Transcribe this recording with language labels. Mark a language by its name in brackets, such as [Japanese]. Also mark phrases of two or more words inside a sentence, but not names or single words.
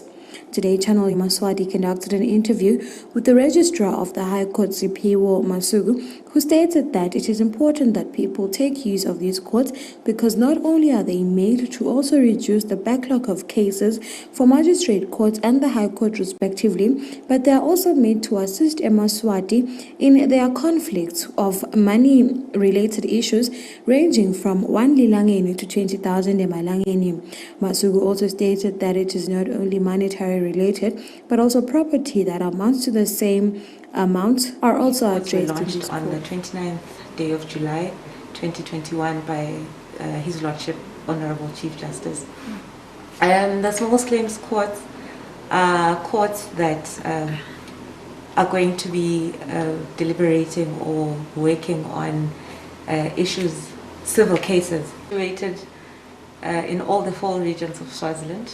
[English] Today, Channel Yemaswati conducted an interview with the registrar of the High Court, Siphiwo Masugu, who stated that it is important that people take use of these courts because not only are they made to also reduce the backlog of cases for magistrate courts and the High Court respectively, but they are also made to assist Yemaswati in their conflicts of money-related issues ranging from 1 lilangeni to 20,000 emalangeni. Masugu also stated that it is not only monetary related, but also property that amounts to the same amount are also addressed. Launched on the 29th day of July 2021 by His Lordship Honorable Chief Justice. The small claims courts are courts that are going to be deliberating or working on issues, civil cases, situated in all the 4 regions of Swaziland.